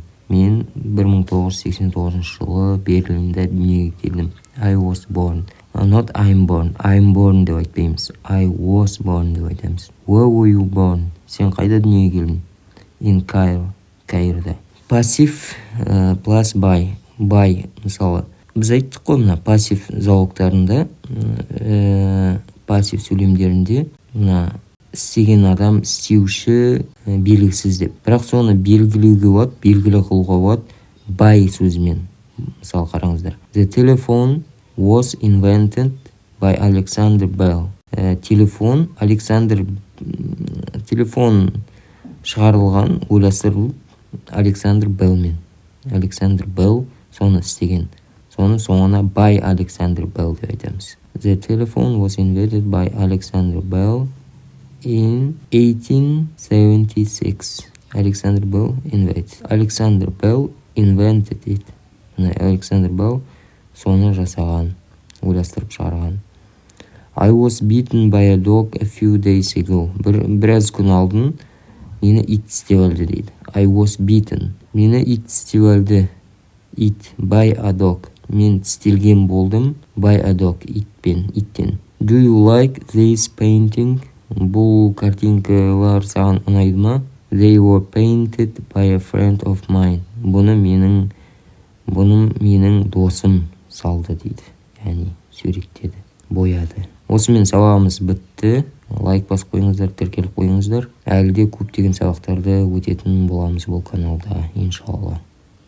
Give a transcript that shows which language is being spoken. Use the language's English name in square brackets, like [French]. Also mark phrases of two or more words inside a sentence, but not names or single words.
[Kazakh] Мен 1989 жылы Берлинде дүниеге келдім. [English] I was born. Not I'm born. I'm born [Kazakh] деп айтпаймыз. [English] I was born [Kazakh] деп айтамыз. [English] Where were you born? [Kazakh] Сен қайда дүниеге келдің? [English] In Cairo. [Kazakh] Каирда. Пассив [English] plus by. [Kazakh] By, мысалы, біз айттық қой мына пассив залогтарында, пассив сөйлемдерінде мына істеген адам, істеуші белгісіз деп. Бірақ соны белгілеуге болады, белгілі қылуға болады by сөзімен. Мысалы қараңыздар. [English] The telephone was invented by Alexander Bell. [Kazakh] Телефон шығарылған, ойластырылып Александр Беллмен. Александр Белл соны істеген. Соны соңына [English] by Alexander Bell [Kazakh] деп айтамыз. [English] The telephone was invented by Alexander Bell in 1876. Alexander Bell invented. Alexander Bell invented it. [Kazakh] Alexander Bell соны жасаған, ойластырып шығарған. [English] I was beaten by a dog a few days ago. [Kazakh] Біраз күн алдын мені ит істеп алды дейді. [English] I was beaten. [Kazakh] Мені ит істеп алды. [English] It by a dog. [Kazakh] Мен тістелген болдым [English] by a dog. [Kazakh] Иттен. [English] Do you like this painting? [Kazakh] Бұл картинкалар саған ұнайды ма? [English] They were painted by a friend of mine. [Kazakh] Бұны менің досым салды дейді. Яғни суреттеді, бояды. Осымен сабағымыз бітті. Лайк басып қойыңыздар, тіркеліп қойыңыздар. Әлі де көптеген сабақтарды өтетін боламыз бұл каналда, иншалла.